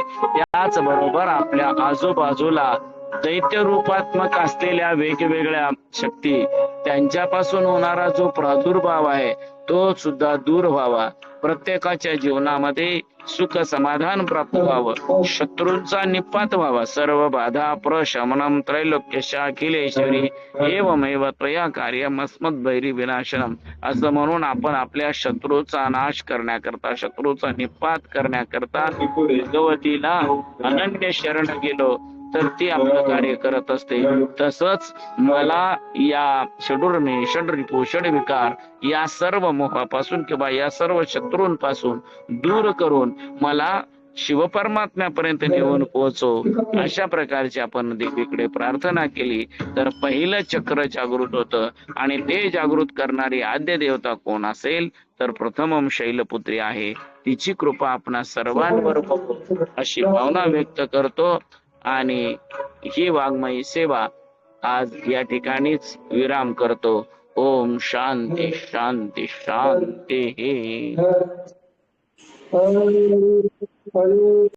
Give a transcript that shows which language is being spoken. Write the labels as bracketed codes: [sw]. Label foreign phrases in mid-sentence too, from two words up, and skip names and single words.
[mr] त्याचबरोबर आपल्या आजूबाजूला दैत्य रूपात्मक असलेल्या वेगवेगळ्या शक्ती, त्यांच्यापासून होणारा जो प्रादुर्भाव आहे तो सुद्धा दूर व्हावा. प्रत्येकाच्या जीवनामध्ये सुख समाधान प्राप्त व्हावं, शत्रूंचा निपात व्हावा. [sa] सर्व बाधा प्रशमनम त्रैलोक्यशा अखिलेश्वरी एवमेव त्वया कार्यम अस्मद्वैरी विनाशनम, [mr] असं म्हणून आपण आपल्या शत्रूचा नाश करण्याकरता, शत्रूचा निपात करण्याकरता भगवतीला अनन्य शरण गेलो तर ती आपलं कार्य करत असते. तसंच मला या षडूर्मी षडरिपू षडविकार या सर्व मोहापासून किंवा या सर्व शत्रूंपासून दूर करून मला शिवपरमात्म्यापर्यंत नेऊन पोहोचव, अशा प्रकारची आपण देवीकडे प्रार्थना केली तर पहिलं चक्र जागृत होतं. आणि ते जागृत करणारी आद्य देवता कोण असेल तर [sa] प्रथमम शैलपुत्री [mr] आहे. तिची कृपा आपणा सर्वांवर बघू अशी भावना व्यक्त करतो. आणि ही वाङ्मयी सेवा आज या ठिकाणीच विराम करतो. [sa] ओम शांती शांती शांती.